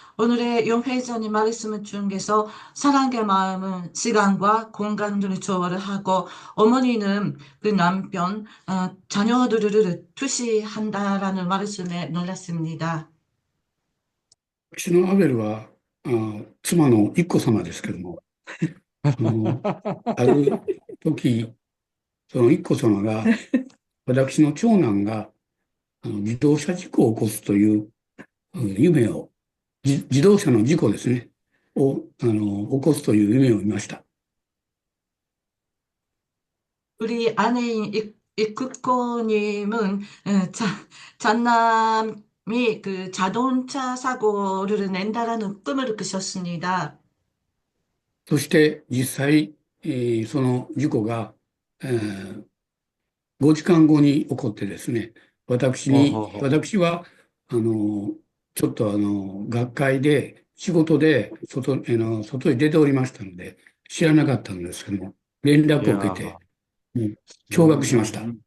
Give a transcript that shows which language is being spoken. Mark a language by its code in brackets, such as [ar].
[ko] 오늘의 용회전이 말씀 중에서 사랑의 마음은 시간과 공간을 조화를 하고 어머니는 그 남편, 자녀들을 투시한다라는 말씀에 놀랐습니다. [ja] 私のアベルは、妻の一子様ですけども、ある時、その一子様が、私の長男が自動車事故を起こすという夢を、自動車の事故ですね、を起こすという夢を見ました。 [ko] 우리 아내인 이쿠코님은 장남이 그 자동차 사고를 낸다라는 꿈을 꾸셨습니다. [ja] そして実際、その事故が、5時間後に起こってですね、私はちょっと学会で仕事で外へ出ておりましたので知らなかったんですけども、連絡を受けて驚愕しました。